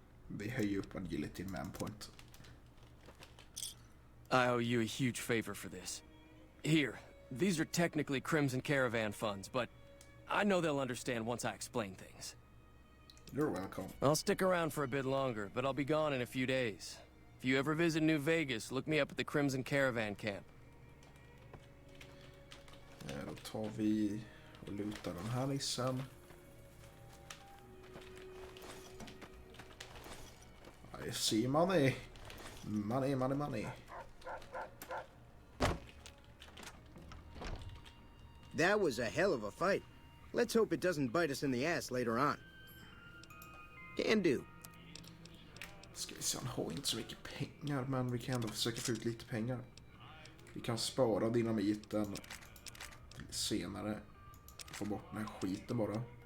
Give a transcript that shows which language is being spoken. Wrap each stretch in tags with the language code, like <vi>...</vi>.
<sv>Vi höjer upp agility med en point.</sv> <en>I owe you a huge favor for this. Here, these are technically Crimson Caravan funds, but I know they'll understand once I explain things. You're welcome. I'll stick around for a bit longer, but I'll be gone in a few days. If you ever visit New Vegas, look me up at the Crimson Caravan camp.</en> <sv>Då tar vi och lutar den här nissen.</sv> <en>I see money. Money, money, money. That was a hell of a fight. Let's hope it doesn't bite us in the ass later on. Can do.</en> <sv>Ska vi se, han har inte så mycket pengar, men vi kan ändå försöka få ut lite pengar. Vi kan spara dynamiten till senare. Få bort den här skiten bara.</sv>